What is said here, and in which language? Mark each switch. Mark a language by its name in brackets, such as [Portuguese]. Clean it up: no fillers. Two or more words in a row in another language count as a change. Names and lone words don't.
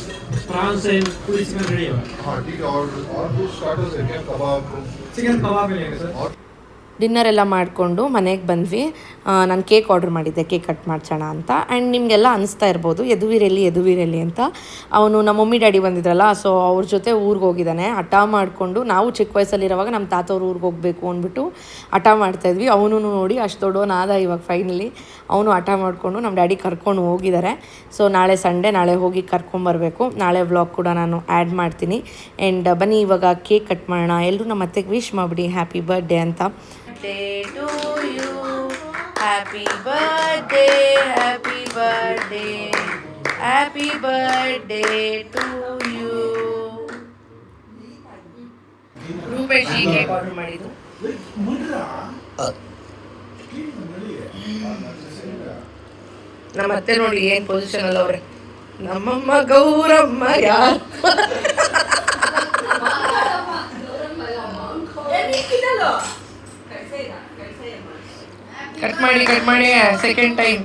[Hindi] प्रॉन्स है पूरी [English] chicken ready [Hindi] है हाँ ठीक है और कुछ स्टार्टर्स है क्या कबाब चिकन कबाब मिलेगा सर और [Kannada] ಡಿನ್ನರ್ ಎಲ್ಲ ಮಾಡಿಕೊಂಡು ಮನೆಗೆ ಬಂದ್ವಿ. ನಾನು [English] cake order [Kannada] ಮಾಡಿದ್ದೆ, [English] cake cut [Kannada] ಮಾಡ್ಸೋಣ ಅಂತ. ಆ್ಯಂಡ್ ನಿಮಗೆಲ್ಲ ಅನಿಸ್ತಾ ಇರ್ಬೋದು ಯದುವೀರಲ್ಲಿ ಅಂತ. ಅವನು ನಮ್ಮ [English] mummy daddy [Kannada] ಬಂದಿದ್ರಲ್ಲ, ಸೊ ಅವ್ರ ಜೊತೆ ಊರಿಗೆ ಹೋಗಿದ್ದಾನೆ. ಹಠ ಮಾಡಿಕೊಂಡು, ನಾವು ಚಿಕ್ಕ ವಯಸ್ಸಲ್ಲಿರುವಾಗ ನಮ್ಮ ತಾತವ್ರ ಊರಿಗೆ ಹೋಗಬೇಕು ಅಂದ್ಬಿಟ್ಟು ಹಠ ಮಾಡ್ತಾಯಿದ್ವಿ. ಅವನು ನೋಡಿ ಅಷ್ಟು ದೊಡ್ಡವನಾದ ಇವಾಗ ಫೈನಲಿ. ಅವನು ಹಠ ಮಾಡಿಕೊಂಡು ನಮ್ಮ ಡ್ಯಾಡಿ ಕರ್ಕೊಂಡು ಹೋಗಿದ್ದಾರೆ. ಸೊ ನಾಳೆ ಸಂಡೇ, ನಾಳೆ ಹೋಗಿ ಕರ್ಕೊಂಬರಬೇಕು. ನಾಳೆ ವ್ಲಾಗ್ ಕೂಡ ನಾನು ಆ್ಯಡ್ ಮಾಡ್ತೀನಿ. ಆ್ಯಂಡ್ ಬನ್ನಿ ಇವಾಗ [English] cake cut [Kannada] ಮಾಡೋಣ. ಎಲ್ಲರೂ ನಮ್ಮ ಅತ್ತೆಗೆ ವಿಶ್ ಮಾಡಿಬಿಡಿ [English] happy birthday [Kannada] ಅಂತ. [English] To you, happy birthday, happy birthday, happy birthday to you. [Kannada] ರೂಪೇಶ್ ಈ [English] cake order [Kannada] ಮಾಡಿದ್ದು. ನಮ್ಮ ಅತ್ತೆ ನೋಡಿ ಏನ್ ಪೊಸಿಷನ್ ಅಲ್ಲ ಅವ್ರೆ. ನಮ್ಮಮ್ಮ ಗೌರಮ್ಮ ಯಾರು ಕಟ್ ಮಾಡಿ [English] second time.